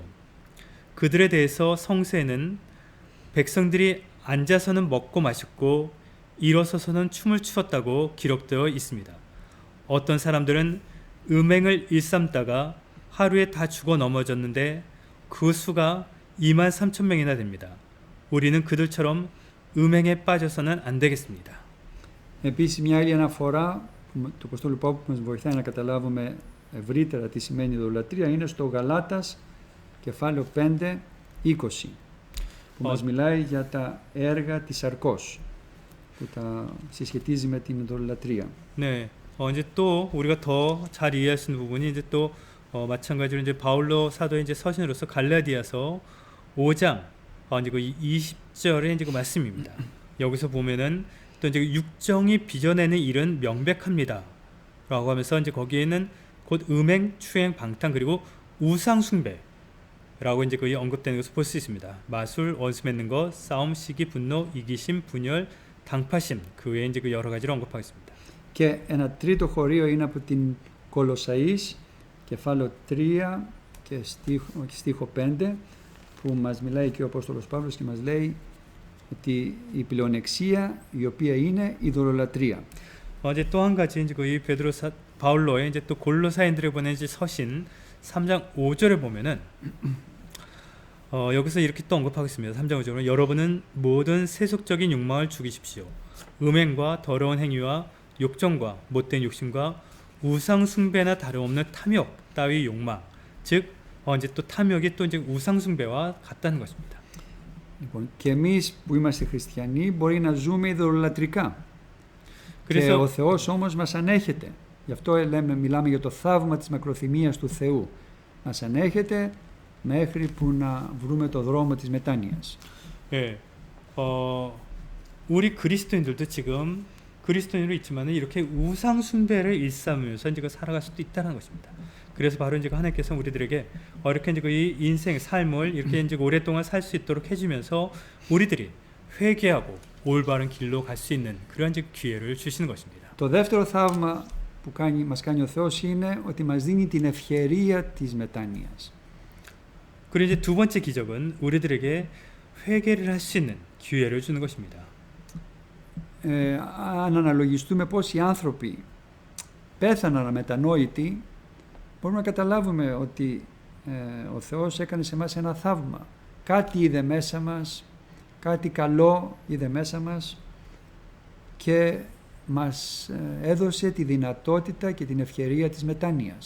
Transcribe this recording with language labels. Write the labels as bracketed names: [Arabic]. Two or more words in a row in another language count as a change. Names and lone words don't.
[Korean] 그들에 대해서 성서에는 백성들이 앉아서는 먹고 마셨고 일어서서는 춤을 추었다고 기록되어 있습니다. 어떤 사람들은 음행을 일삼다가 하루에 다 죽어 넘어졌는데 그 수가 23,000명이나 됩니다. 우리는 그들처럼 음행에 빠져서는 안 되겠습니다. [Greek] Επίσης μια άλλη αναφορά του Αποστόλου Παύλου που μας βοηθάει να καταλάβουμε ευρύτερα τι σημαίνει ειδωλατρία είναι στο Γαλάτας κεφάλαιο 5, 20 που μας μιλάει για τα έργα της σαρκός που τα συσχετίζει με την ειδωλατρία. [Korean] 네, 이제 또 우리가 더 잘 이해할 수 있는 부분이 이제 또 마찬가지로 이제 바울로 사도의 이제 서신으로서 갈라디아서 5장 이제 그 20절의 이제 그 말씀입니다. 여기서 보면은 또 이제 육정이 빚어내는 일은 명백합니다. 라고 하면서 이제 거기에는 곧 음행, 추행, 방탕 그리고 우상 숭배라고 이제 거기 언급되는 것을 볼 수 있습니다. 마술, 원수 맺는 것, 싸움, 시기, 분노, 이기심, 분열, 당파심 그 외에 이제 그 여러 가지를 언급하겠습니다. [Greek] Και ένα τρίτο χωρίο είναι από την Κολοσσαείς, κεφάλαιο 3 και στίχο 5, που μας μιλάει και ο Απόστολος Παύλος και μας λέει ότι η πλεονεξία η οποία είναι ειδωλολατρία. [Korean] 이제 또 한 가지 이제 이 바울로의 이제 또 골로사인들에 보낸 이제 서신 3장 5절에 보면은 여기서 이렇게 또 언급하고 있습니다. 3장 5절은 여러분은 모든 세속적인 욕망을 죽이십시오. 음행과 더러운 행위와 욕정과 못된 욕심과 우상 숭배나 다름없는 탐욕 따위 욕망, 즉 이제 또 탐욕이 또 이제 우상 숭배와 같다는 것입니다. [Greek] Λοιπόν, και εμείς που είμαστε χριστιανοί μπορεί να ζούμε ειδωλολατρικά. Και ο Θεός όμως μας ανέχεται. Γι' αυτό μιλάμε για το θαύμα της μακροθυμίας του Θεού. Μας ανέχεται μέχρι που να βρούμε το δρόμο της μετάνοιας. [Korean] 예, 우리 그리스도인들도 지금 그리스도인으로 있지만은 이렇게 우상 숭배를 일삼으면서 이제 살아갈 수도 있다는 것입니다. 그래서 바로 이제 하나님께서 우리들에게 이렇게 이제 이 인생 삶을 이렇게 이제 오랫동안 살 수 있도록 해주면서 우리들이 회개하고 올바른 길로 갈 수 있는 그런 이제 기회를 주시는 것입니다. [Greek] Το δεύτερο θαύμα που μας κάνει ο Θεός είναι ότι μας δίνει την ευκαιρία της μετάνοιας. [Korean] 그리고 이제 두 번째 기적은 우리들에게 회개를 할 수 있는 기회를 주는 것입니다. [Greek] Αν αναλογιστούμε πώς οι άνθρωποι πέθαναν αμετανόητοι, μπορούμε να καταλάβουμε ότι ο Θεός έκανε σε μας ένα θαύμα. Κάτι είδε μέσα μας, κάτι καλό είδε μέσα μας και μας έδωσε τη δυνατότητα και την ευκαιρία της μετάνοιας.